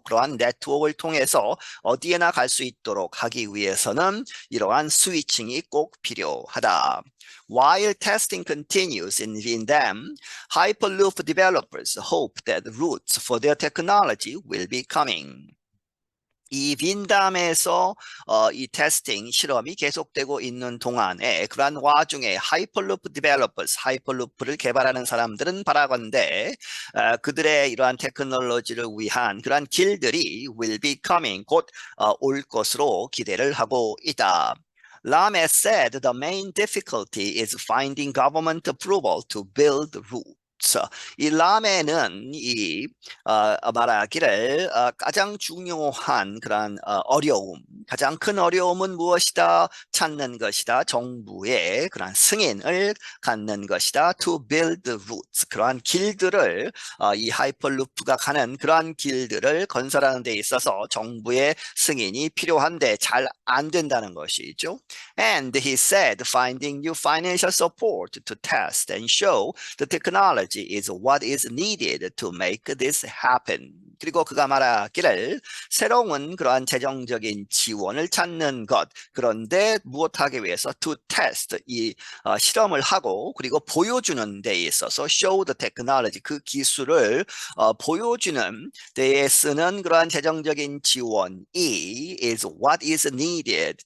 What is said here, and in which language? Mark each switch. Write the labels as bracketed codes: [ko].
[ko] 그러한 네트워크를 통해서 어디에나 갈 수 있도록 하기 위해서는 이러한 스위칭이 꼭 필요하다. [en] While testing continues in Vietnam, Hyperloop developers hope that routes for their technology will be coming. [ko] 이 빈담에서 이 테스팅 실험이 계속되고 있는 동안에 그러한 와중에 하이퍼루프 디벨로퍼스 하이퍼루프를 개발하는 사람들은 바라건대 그들의 이러한 테크놀로지를 위한 그러한 길들이 [en] will be coming [ko] 곧 올 것으로 기대를 하고 있다. [en] Lam has said the main difficulty is finding government approval to build routes. [ko] 이 람에는 이 말하기를 가장 중요한 그런 어려움, 가장 큰 어려움은 무엇이다? 찾는 것이다. 정부의 그런 승인을 갖는 것이다. [en] To build routes. [ko] 그러한 길들을 이 하이퍼루프가 가는 그러한 길들을 건설하는 데 있어서 정부의 승인이 필요한데 잘 안 된다는 것이죠. [en] And he said finding new financial support to test and show the technology is what is needed to make this happen. [ko] 그리고 그가 말하기를 새로운 그러한 재정적인 지원을 찾는 것. 그런데 무엇하기 위해서 [en] to test [ko] 실험을 하고 그리고 보여주는 데 있어서 [en] show the technology [ko] 그 기술을 보여주는 데에 쓰는 그러한 재정적인 지원이 [en] is what is needed.